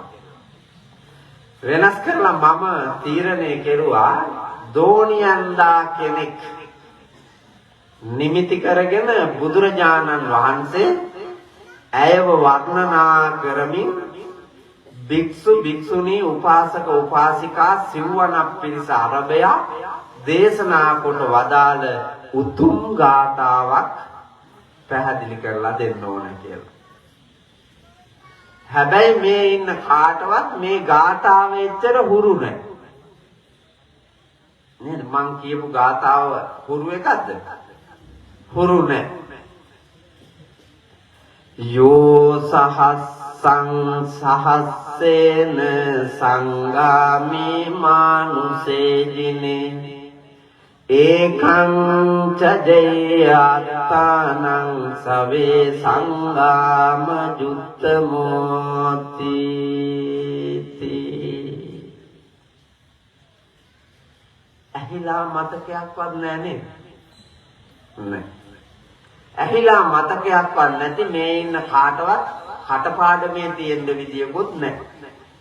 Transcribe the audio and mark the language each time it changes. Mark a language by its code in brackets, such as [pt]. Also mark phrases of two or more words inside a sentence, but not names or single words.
[si] වෙනස් කරලා මම තීරණය කෙරුවා දෝණියන්දා කෙනෙක් නිමිති කරගෙන බුදුරජාණන් වහන්සේ ඇයව වර්ණනා කරමින් භික්ෂු භික්ෂුණී උපාසක උපාසිකා සිව්වනක් පිරිස අරබයා දේශනා කොට වදාළ උතුම් ගාථාවක් පැහැදිලි කරලා දෙන්න ඕන කියලා. හැබැයි මේ ඉන්න කාටවත් මේ ගාථාව එච්චර හුරු නැහැ. නේද? මං කියපු ගාථාව හුරු එකක්ද? හුරු නැහැ. [pi] යෝ සහස්සං සහස්සේන සංගාමි මානුසේ ජිනේ ඒකං චජේයත්තානං සවේ සංගාම ජුත්තමෝති. [si] ඇහිලා මතකයක්වත් නැහැ. ඇහිලා මතකයක්වත් නැති මේ ඉන්න කාටවත් කටපාඩමේ තියෙන විදියකුත් නැහැ.